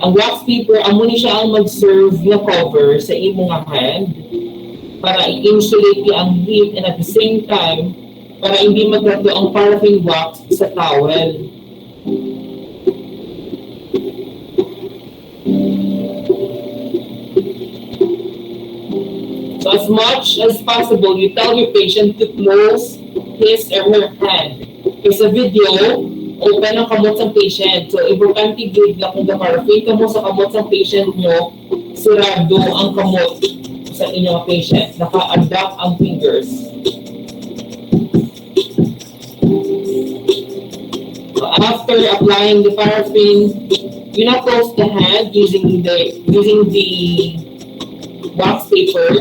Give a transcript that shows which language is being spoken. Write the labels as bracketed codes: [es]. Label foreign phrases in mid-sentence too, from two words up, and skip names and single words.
[hil] Ang [en] wax paper, [hil] amo ni siya ang mag-serve na cover sa imong hand para i-insulate niya ang [en] heat and at the same time, [hil] para hindi magkato ang [en] paraffin wax [hil] sa towel. [en] So as much as possible, you tell your patient to close his or her hand. [hil] Kasi sa video, open ang kamot sa patient. So importante gid na kung paraffin kamo sa kamot sa patient nyo, sirado ang kamot sa inyong patient. Naka-adapt ang fingers. [en] So after applying the paraffin, you now close the hand using the wax paper.